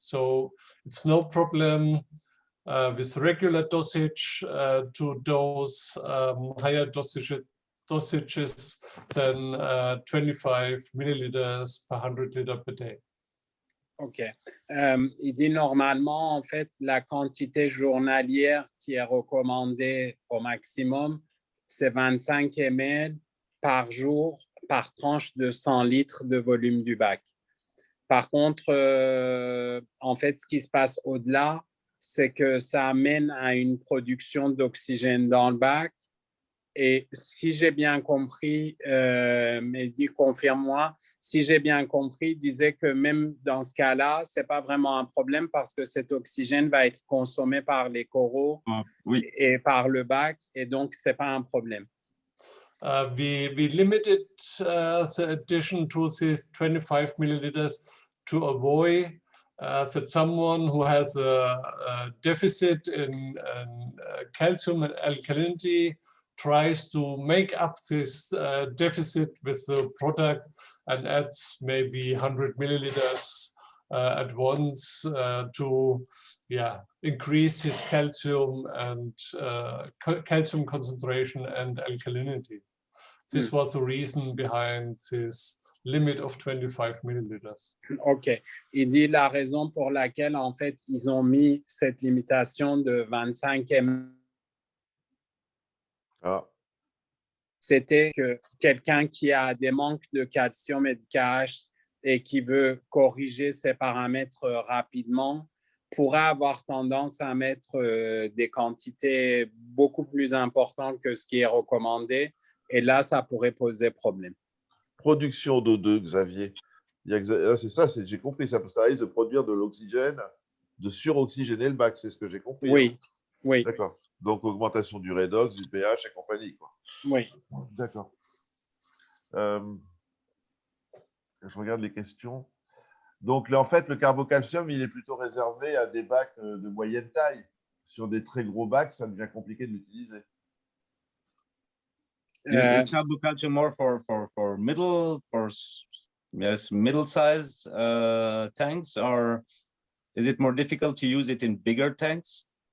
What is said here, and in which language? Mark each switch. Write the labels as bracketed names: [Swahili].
[English] So it's no problem with regular dosage to dose higher dosages than 25 milliliters per 100 liters per day. OK. [French] Il dit normalement, en fait, la quantité journalière qui est recommandée au maximum, c'est 25 ml par jour, par tranche de 100 litres de volume du bac. Par contre, en fait, ce qui se passe au-delà, c'est que ça amène à une production d'oxygène dans le bac. Et si j'ai bien compris, mais dis, confirme-moi, si j'ai bien compris, disait que même dans ce cas-là, ce n'est pas vraiment un problème parce que cet oxygène va être consommé par les coraux et par le bac, et donc ce n'est pas un problème. [English] We limited the addition to this 25 milliliters to avoid that someone who has a deficit in calcium and alkalinity tries to make up this deficit with the product and adds maybe 100 milliliters at once to increase his calcium and calcium concentration and alkalinity. This was the reason behind this limit of 25 milliliters. OK. [French] Il dit la raison pour laquelle, en fait, ils ont mis cette limitation de 25 ml. C'était que quelqu'un qui a des manques de calcium et de KH et qui veut corriger ses paramètres rapidement pourrait avoir tendance à mettre des quantités beaucoup plus importantes que ce qui est recommandé. Et là, ça pourrait poser problème. Production d'O2, Xavier. C'est ça, j'ai compris. Ça risque de produire de l'oxygène, de suroxygéner le bac, c'est ce que j'ai compris. Oui, oui. D'accord. Donc, augmentation du redox, du pH et compagnie, quoi. Oui. D'accord. Je regarde les questions. Donc, là, en fait, le carbocalcium, il est plutôt réservé à des bacs de moyenne taille. Sur des très gros bacs, ça devient compliqué de l'utiliser. [English] Is carbocalcium more for middle-sized tanks, or is it more difficult to use it in bigger tanks?